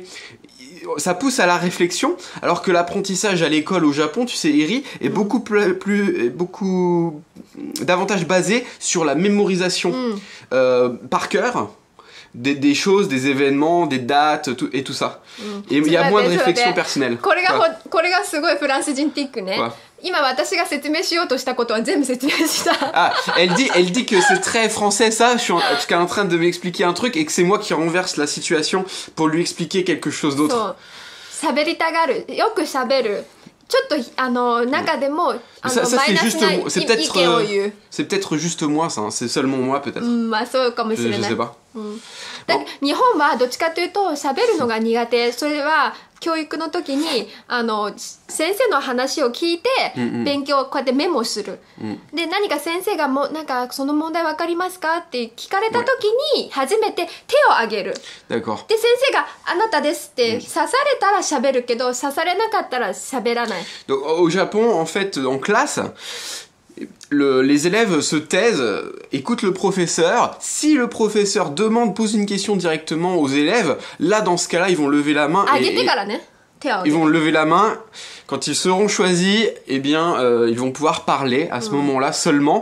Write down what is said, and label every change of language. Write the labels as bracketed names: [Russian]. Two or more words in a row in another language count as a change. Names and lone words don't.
[French] Ça pousse à la réflexion, alors que l'apprentissage à l'école au Japon, tu sais, Eri, est beaucoup davantage basé sur la mémorisation par cœur des choses, des événements, des dates et tout ça. Et il y a moins de réflexion personnelle. [Japanese] これがすごいフランス人ティックね。今私が説明しようとしたことは全部説明した。 [French] Ah, elle dit que c'est très français ça, je suis en train de m'expliquer un truc et que c'est moi qui renverse la situation pour lui expliquer quelque chose d'autre. [Japanese] 喋りたがる、よく喋る。ちょっと中でも [French] ça, [Japanese] マイナスな意見を言う。 [French] C'est peut-être juste moi ça, c'est seulement moi peut-être. [Japanese] まあそうかもしれない。 [French] Je sais pas. [Japanese] 日本はどっちかというと喋るのが苦手。それは教育の時に先生の話を聞いて勉強をこうやってメモする、で何か先生がなんかその問題分かりますかって聞かれた時に初めて手を挙げる。で先生があなたですって刺されたら喋るけど刺されなかったら喋らない。 [French] Donc, au Japon, en fait, en classe, les élèves se taisent, écoutent le professeur. Si le professeur pose une question directement aux élèves, là, dans ce cas-là, ils vont lever la main. Ils vont lever la main. Quand ils seront choisis, eh bien, ils vont pouvoir parler à ce moment-là seulement.